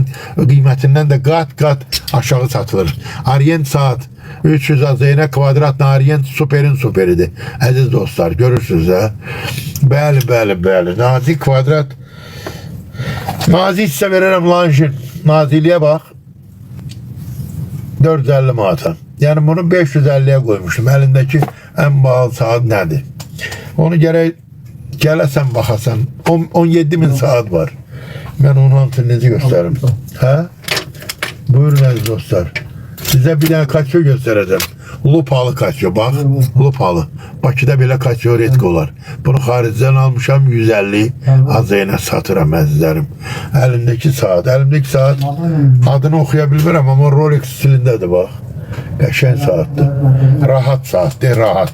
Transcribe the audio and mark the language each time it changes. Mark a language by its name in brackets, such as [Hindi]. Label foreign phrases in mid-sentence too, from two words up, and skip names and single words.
[Azerbaijani] Qiymətindən də qat aşağı satılır. Orient saat 300 azayına, kvadrat Orient superin superidir. Əziz dostlar, görürsünüz ha. Bəli. Nazik kvadrat. Nazik sizə verərəm Lanjin. Naziliyə bax. 450 manata. [Turkish] Yani bunu 550'ye koymuşum. Elimdeki en pahalı saat nedir? [Azerbaijani] Onu gələsən baxasan. 17.000 saat var. [Turkish] Ben onun antrenezi gösteririm. [Azerbaijani] Ha? Buyurun əziz dostlar. [Turkish] Size bir tane kaçıyor göstereceğim. Lupalı kaçıyor. Bak, lupalı. [Azerbaijani] Bakıda belə kaçıyor retkolar. Bunu xaricdən almışam 150 azeyine satıram əzizlərim. Elimdeki saat adını oxuya bilmirəm, amma Rolex stilindədir bax. Qəşəng saatdır. Rahat saatdir, rahat.